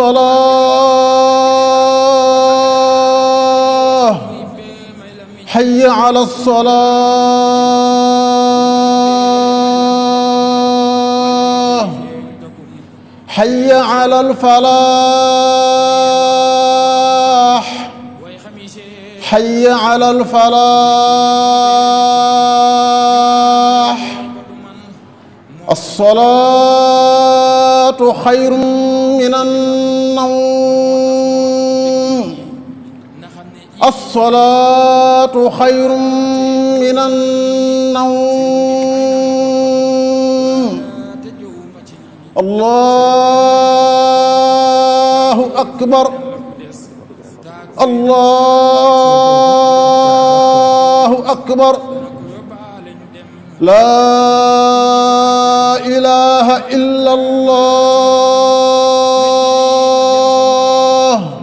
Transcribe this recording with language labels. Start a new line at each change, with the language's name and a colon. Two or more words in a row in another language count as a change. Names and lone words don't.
Arabic: الصلاة حي على الصلاة حي على الفلاح حي على الفلاح الصلاة خير من النوم الصلاة خير من النوم الله أكبر الله أكبر لا إله إلا الله